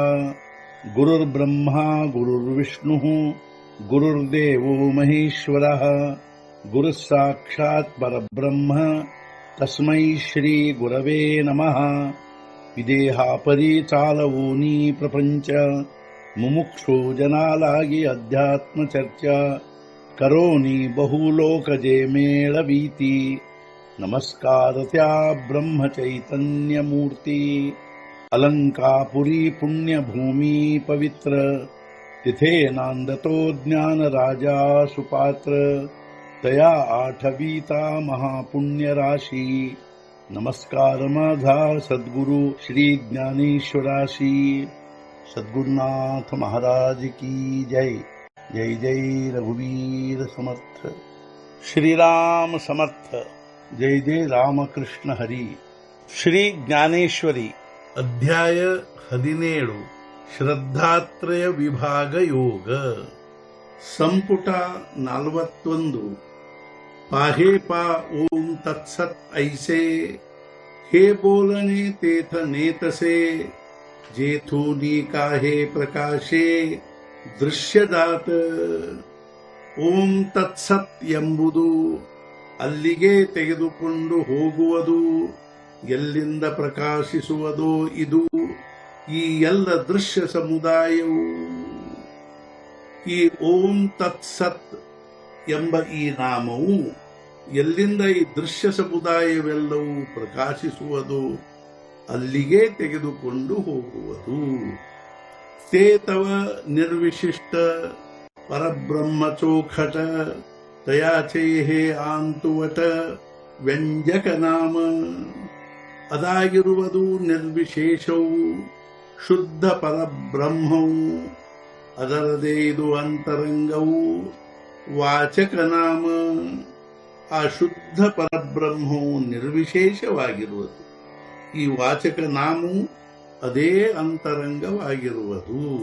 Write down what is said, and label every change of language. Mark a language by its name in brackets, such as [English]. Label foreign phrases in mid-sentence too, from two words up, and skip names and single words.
[Sanskrit] गुरुर्ब्रह्मा गुरुर्विष्णुः गुरुर्देवो महेश्वरः गुरुः साक्षात् परब्रह्म तस्मै श्री गुरवे नमः। [Marathi] विदेहापरि चालवूनी प्रपंच मुमुक्षु जनालागी अध्यात्म चर्चा करोनी बहुलोकजे मेळवीती। नमस्कार त्या ब्रह्म चैतन्य मूर्ती अलंकापुरी पुण्यभूमी पवित्र तिथे नांदतो ज्ञान राजा सुपात्र तया आठवीता महापुण्य राशी। नमस्कार माझा सद्गुरु श्री ज्ञानेश्वराशी। [Hindi] सद्गुरुनाथ महाराज की जय। [Marathi] जय जय रघुवीर समर्थ। श्रीराम समर्थ। जय जय रामकृष्ण हरी। [Kannada] ಶ್ರೀ ಜ್ಞಾನೇಶ್ವರಿ ಅಧ್ಯಾಯ 17 ಶ್ರದ್ಧಾತ್ರಯ ವಿಭಾಗ ಯೋಗ ಸಂಪುಟ 41 [Marathi] पाहे पा ओम तत्सत ऐसे हे बोलणे तेथ नेतसे जेथूनी काहे प्रकाशे [Kannada] ದೃಶ್ಯದಾತ ಓಂ ತತ್ಸತ್ ಎಂಬುದು ಅಲ್ಲಿಗೆ ತೆಗೆದುಕೊಂಡು ಹೋಗುವುದು, ಎಲ್ಲಿಂದ ಪ್ರಕಾಶಿಸುವುದೋ ಇದು ಈ ಎಲ್ಲ ದೃಶ್ಯ ಸಮುದಾಯವು. ಈ ಓಂ ತತ್ಸತ್ ಎಂಬ ಈ ನಾಮವು ಎಲ್ಲಿಂದ ಈ ದೃಶ್ಯ ಸಮುದಾಯವೆಲ್ಲವೂ ಪ್ರಕಾಶಿಸುವುದು ಅಲ್ಲಿಗೆ ತೆಗೆದುಕೊಂಡು ಹೋಗುವುದು. [Marathi] ते तव निर्विशिष्ट परब्रह्म चोखट तयाचे हे आंतुवट [Kannada] ವ್ಯಂಜಕ ನಾಮ. ಅದಾಗಿರುವುದು ನಿರ್ವಿಶೇಷವು ಶುದ್ಧ ಪರಬ್ರಹ್ಮವು, ಅದರದೇ ಇದು ಅಂತರಂಗವು ವಾಚಕ ನಾಮ. ಆ ಶುದ್ಧ ಪರಬ್ರಹ್ಮವು ನಿರ್ವಿಶೇಷವಾಗಿರುವುದು, ಈ ವಾಚಕ ನಾಮವು ಅದೇ ಅಂತರಂಗವಾಗಿರುವುದು.